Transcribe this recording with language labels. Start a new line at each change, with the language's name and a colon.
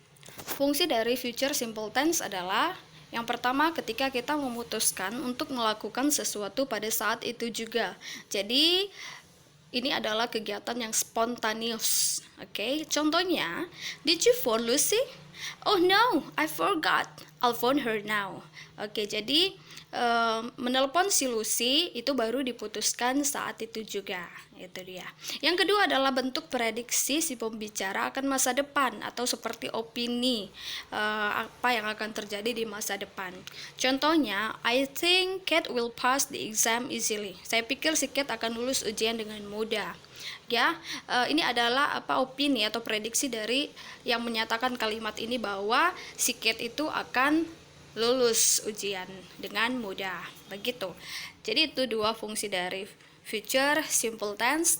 Indonesian: Fungsi dari future simple tense adalah yang pertama, ketika kita memutuskan untuk melakukan sesuatu pada saat itu juga. Jadi, ini adalah kegiatan yang spontaneous. Oke, contohnya,
English: did you phone Lucy? Oh no, I forgot. I'll phone her now.
Indonesian: Oke, jadi menelpon si Lucy itu baru diputuskan saat itu juga. Itu dia. Yang kedua adalah bentuk prediksi si pembicara akan masa depan atau seperti opini apa yang akan terjadi di masa depan. Contohnya,
English: I think Kate will pass the exam easily.
Indonesian: Saya pikir si Kate akan lulus ujian dengan mudah. Ya, ini adalah opini atau prediksi dari yang menyatakan kalimat ini bahwa si Kate itu akan lulus ujian dengan mudah. Begitu. Jadi itu dua fungsi dari future simple tense.